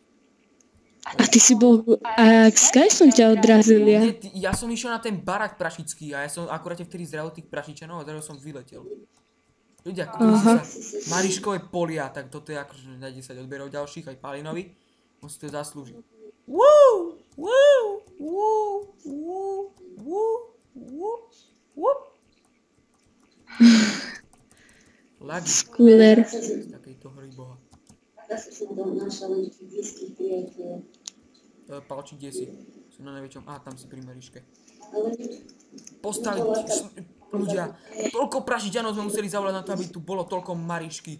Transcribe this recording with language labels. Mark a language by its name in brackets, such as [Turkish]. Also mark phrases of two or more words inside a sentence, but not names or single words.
[Slovak] A ty si bol... A skaj som ťa odrazil ja? Ja som išiel na ten barak prašický a ja som akurát vtedy zdravo tých prašičanov a zrazu som vyletel. Ľudia, kúpili sa Mariškové polia, tak toto je akože na 10 odberov ďalších, aj Palinovi. On si to zaslúži. Woo! Woo! Woo! Woo! Woo! Woo! Woo! Lagi. Skooler. Z takejto hry boha. Zase som tam našla len tých blízkych priateľov. Palči, kde si? Som na najväčšom... Aha, tam si pri Mariške. Ale... Postaviť... Ľudia, toľko prašičanov sme museli zavolať na to, aby tu bolo toľko Marišky.